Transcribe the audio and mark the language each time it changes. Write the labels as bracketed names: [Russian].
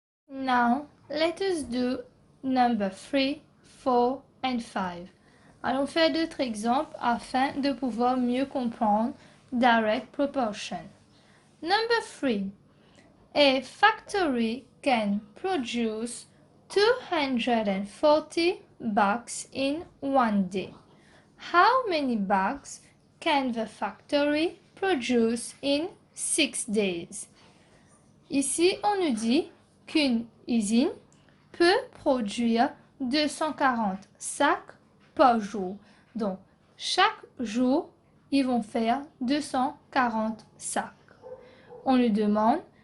[English] Now, let us do number 3, 4 and 5. [French] Allons faire d'autres exemples afin de pouvoir mieux comprendre direct proportion. [English] Number 3. A factory can produce 240 bags in one day. How many bags can the factory produce in 6 days? [French] Ici, on nous dit qu'une usine peut produire 240 sacs par jour. Donc, chaque jour, ils vont faire 240 sacs. On nous demande